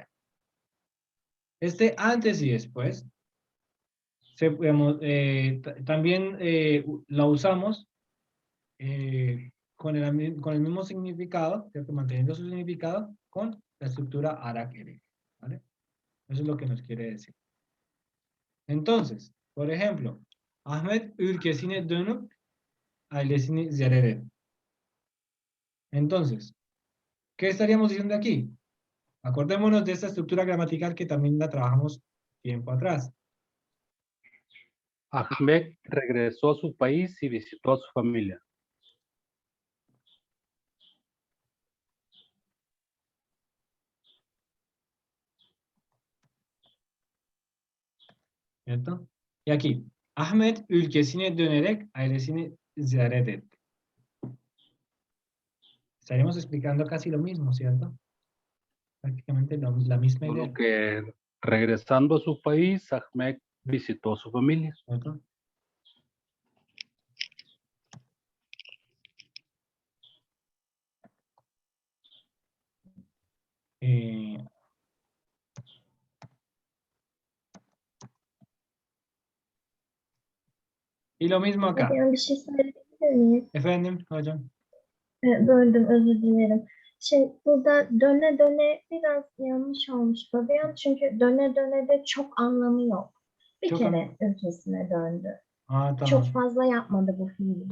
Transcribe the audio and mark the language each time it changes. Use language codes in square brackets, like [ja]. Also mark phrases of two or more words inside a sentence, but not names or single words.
[es] Este antes y después también la usamos con el mismo significado, ¿cierto? Manteniendo su significado con la estructura arak-erek, ¿vale? Eso es lo que nos quiere decir. Entonces, por ejemplo, [tr] Ahmet ülkesine dönüp ailesini ziyaret etti. [es] Entonces, ¿qué estaríamos diciendo aquí? Acordémonos de esta estructura gramatical que también la trabajamos tiempo atrás. Ahmed regresó a su país y visitó a su familia. ¿Cierto? Y aquí, [tr] Ahmet ülkesine dönerek ailesini ziyaret etti. [es] Estaríamos explicando casi lo mismo, ¿cierto? Prácticamente la misma idea. Solo que regresando a su país, Ahmed visitó a su familia. ¿Cierto? Y lo mismo acá. [tr] Bir şey söyleyebilir miyim? Efendim hocam. Böldüm, özür dilerim. Burada döne döne biraz yanlış olmuş Fabian. Çünkü döne döne de çok anlamı yok. Bir Çok kere ülkesine döndü. Tamam. Çok fazla yapmadı bu fiili.